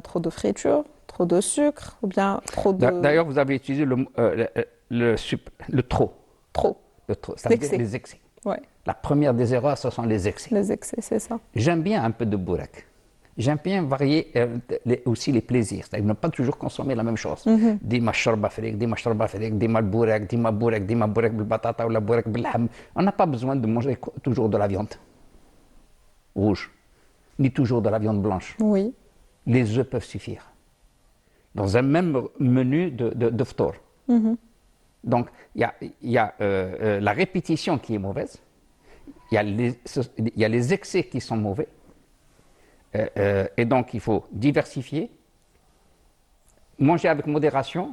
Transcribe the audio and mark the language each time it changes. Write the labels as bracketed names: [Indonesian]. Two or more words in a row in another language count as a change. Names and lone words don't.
[French] Trop de friture, trop de sucre, ou bien trop de... D'ailleurs, vous avez utilisé le trop. Trop. Ça veut dire les excès. Ouais. La première des erreurs, ce sont les excès. Les excès, c'est ça. J'aime bien un peu de bourek. J'aime bien varier aussi les plaisirs, c'est-à-dire ne pas toujours consommer la même chose. [Arabic] ديما شربة فريك، ديما شربة فريك، ديما بوراك، ديما بوراك بالبطاطا ولا بوراك باللحم. [French] On n'a pas besoin de manger toujours de la viande rouge, ni toujours de la viande blanche. Oui. Les œufs peuvent suffire. Dans un même menu de ftour. Donc, il y a la répétition qui est mauvaise, il y a les excès qui sont mauvais, et donc il faut diversifier, manger avec modération.